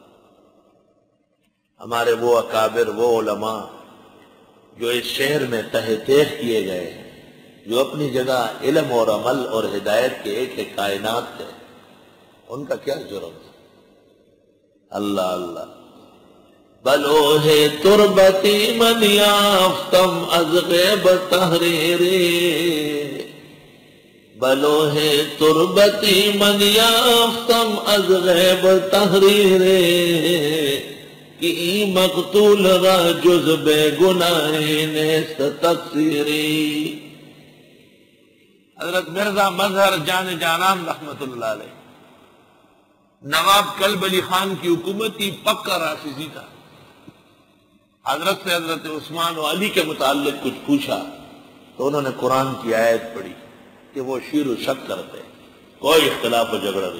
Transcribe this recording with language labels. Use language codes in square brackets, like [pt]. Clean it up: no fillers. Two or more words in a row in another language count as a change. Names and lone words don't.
[ur] ہمارے وہ اکابر، وہ علماء جو اس شہر میں تہ تیغ کیے گئے ہیں، جو اپنی جگہ علم اور عمل اور ہدایت کے ایک کائنات ہے، ان کا کیا جرم ہے؟ اللہ اللہ۔ [fa] بلوہ تربتی من یافتم از غیب تحریری، بلوہ تربتی من یافتم از غیب تحریری، کہ مقتول را جز بے گناہی نیست تقصیری۔ [ur] حضرت مرزا مظہر جان جانان [ar] رحمت اللہ علیہ، [ur] نواب کلب علی خان کی حکومتی پکا رافضی تھا۔ حضرت سے حضرت عثمان و علی کے متعلق کچھ پوچھا تو انہوں نے قرآن کی آیت پڑھی کہ وہ شیر و شک کرتے، کوئی اختلاف و جھگڑا نہیں۔